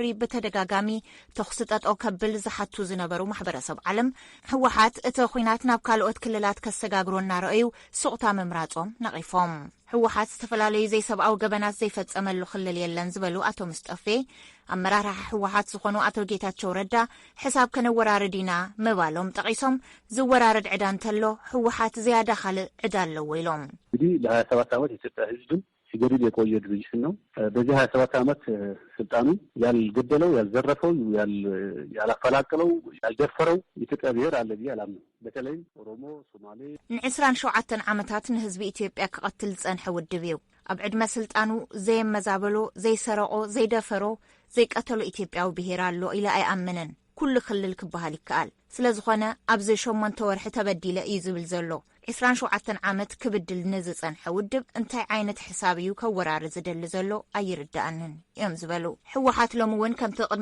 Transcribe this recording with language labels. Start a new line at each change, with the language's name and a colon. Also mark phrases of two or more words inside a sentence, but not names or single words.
Tigrinya: ብተደጋጋሚ ተኽሲ ጠጠው ከብል ዝሓቱ ዝነበሩ ማሕበረሰብ ዓለም ሕወሓት እቲ ኩናት ናብ ካልኦት ክልላት ከሰጋግሮ እናረኣዩ ስቕታ ምምራጾም ነቒፎም ሕወሓት ዝተፈላለዩ ዘይሰብኣዊ ገበናት ዘይፈጸመሉ ክልል የለን ዝበሉ ኣቶ ሙስጠፌ ኣመራርሓ ሕወሓት ዝኾኑ ኣቶ ጌታቸው ረዳ ሕሳብ ከነወራርድ ኢና ምባሎም ጠቒሶም ዝወራረድ ዕዳ እንተሎ ሕወሓት ዝያዳ ካልእ ዕዳ ኣለዎ ኢሎም
Amharic: እንግዲህ ለ27 ዓመት የኢትዮጵያ ህዝብን ሲገድል የቆየ ድርጅት ነው በዚህ 27 ዓመት ስልጣኑ ያልገደለው ያልዘረፈው ያላፈላቀለው ያልደፈረው ኢትዮጵያ ብሔር አለ ብዬ አላምንም በተለይ ኦሮሞ ሶማሌ
Tigrinya: ን27 ዓመታት ንህዝቢ ኢትዮጵያ ክቐትል ጸንሐ ውድብ እዩ ኣብ ዕድመ ስልጣኑ ዘየመዛበሎ ዘይሰረቆ ዘይደፈሮ ዘይቀተሎ ኢትዮጵያዊ ብሔር ኣሎ ኢለ ኣይኣምንን ኩሉ ክልል ክበሃል ይከኣል ስለዝኾነ ኣብዚ 8 ወርሒ ተበዲለ እዩ ዝብል ዘሎ 27 ዓመት ክብድል ንዝጸንሐ ውድብ እንታይ ዓይነት ሕሳብ እዩ ከወራርድ ዝደሊ ዘሎ ኣይርዳእንን እዮም ዝበሉ ሕወሓት ሎሚ እውን ከምቲ ቅድሚ